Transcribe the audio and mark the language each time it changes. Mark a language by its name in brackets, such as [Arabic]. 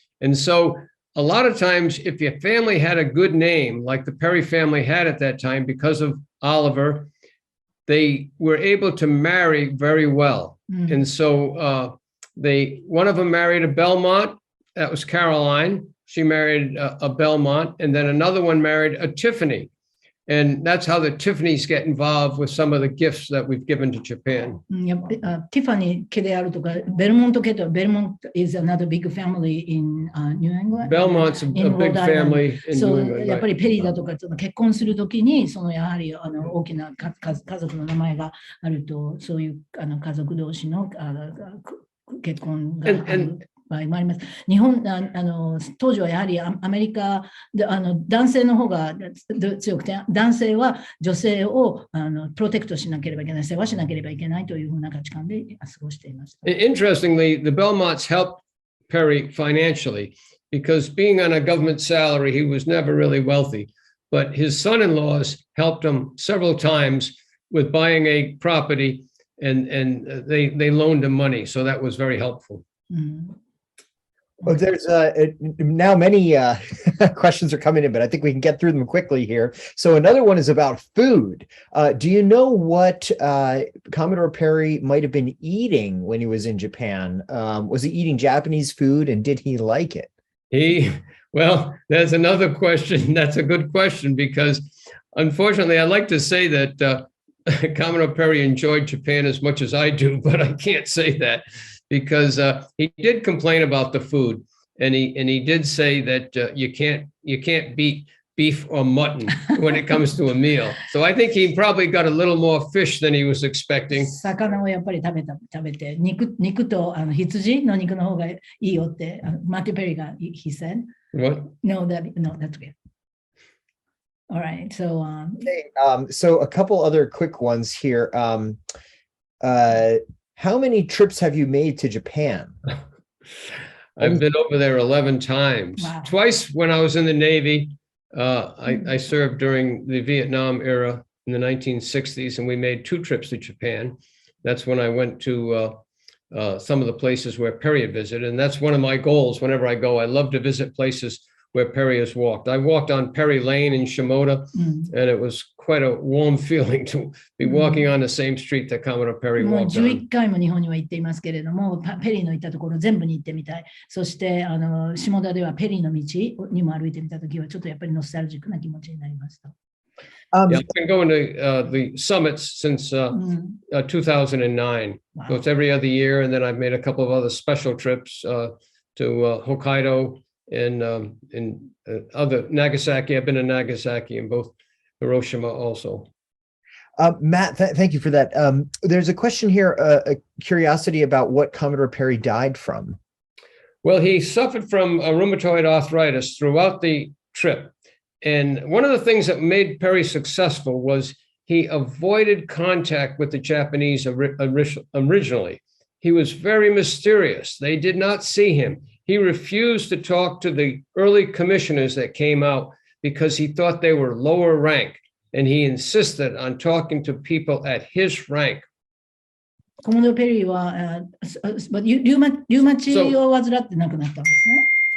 [English] And so a lot of times, if your family had a good name, like the Perry family had at that time because of Oliver, they were able to marry very well. Mm-hmm. And so one of them married a Belmont. That was Caroline. She married a Belmont, and then another one married a Tiffany. And that's how the Tiffany's get involved with some of the gifts that we've given to Japan. [Japanese] Tiffany 家であるとか、ベルモント家と、ベルモント is another big family in New England. [English] Belmont's a big family in New England. [Japanese] やっぱりペリーだとか結婚するときに、そのやはり大きな家族の名前があると、そういう家族同士の結婚がある。場合もあります。日本当時はやはりアメリカで男性の方が強くて、男性は女性をプロテクトしなければいけない、世話しなければいけないというふうな価値観で過ごしていました。 [English] Interestingly, the Belmonts helped Perry financially, because being on a government salary, he was never really wealthy. But his son-in-laws helped him several times with buying a property, and they loaned him money, so that was very helpful. Well, there's now many questions are coming in, but I think we can get through them quickly here. So another one is about food. Do you know what Commodore Perry might have been eating when he was in Japan? Was he eating Japanese food, and did he like it? Well, there's another question. That's a good question, because unfortunately, I like to say that Commodore Perry enjoyed Japan as much as I do, but I can't say that. Because he did complain about the food, and he did say that you can't beat beef or mutton when it comes to a meal. So I think he probably got a little more fish than he was expecting. [Japanese] 魚をやっぱり食べて肉と羊の肉の方がいいよってマティ・ペリーが he said. [English] What? No, that's okay. All right, so so a couple other quick ones here. How many trips have you made to Japan? I've been over there 11 times. Wow. Twice when I was in the Navy. I served during the Vietnam era in the 1960s, and we made 2 trips to Japan. That's when I went to some of the places where Perry had visited, and that's one of my goals whenever I go. I love to visit places where Perry has walked. I walked on Perry Lane in Shimoda, and it was quite a warm feeling to be walking on the same street that Commodore Perry walked on. [Japanese] 11回も日本には行っていますけれども、ペリーの行ったところ全部に行ってみたい。そして下田ではペリーの道にも歩いてみたときはちょっとやっぱりノスタルジックな気持ちになりました。 Um, [English] Yeah, I've been going to the summits since 2009. Wow. So it's every other year, and then I've made a couple of other special trips to Hokkaido and other Nagasaki. I've been to Nagasaki and both Hiroshima also. Matt, thank you for that. There's a question here, a curiosity about what Commodore Perry died from. Well, he suffered from rheumatoid arthritis throughout the trip. And one of the things that made Perry successful was he avoided contact with the Japanese originally. He was very mysterious. They did not see him. He refused to talk to the early commissioners that came out because he thought they were lower rank. And he insisted on talking to people at his rank. [Japanese] コモドー・ペリーは、リウマチを患って亡くなったんですね。